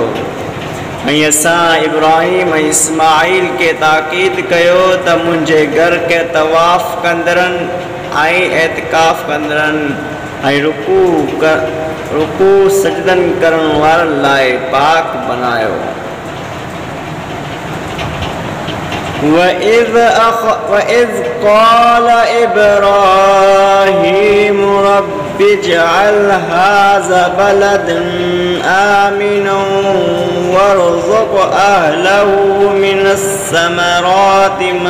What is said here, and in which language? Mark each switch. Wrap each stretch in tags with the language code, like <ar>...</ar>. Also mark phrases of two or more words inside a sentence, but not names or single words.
<sd>ऐं असां इब्राहिम ऐं इस्माइल के ताक़ीद कयो त मुंहिंजे घर के तवाफ़ कंदड़नि ऐं एतिकाफ़ कंदड़नि ऐं रुकू सजदन करण वारनि लाइ पाक बनायो।</sd> <ar>وإذ قال إبراهيم رب اجعل هذا بلدا آمنا وارزق أهله من الثمرات</ar>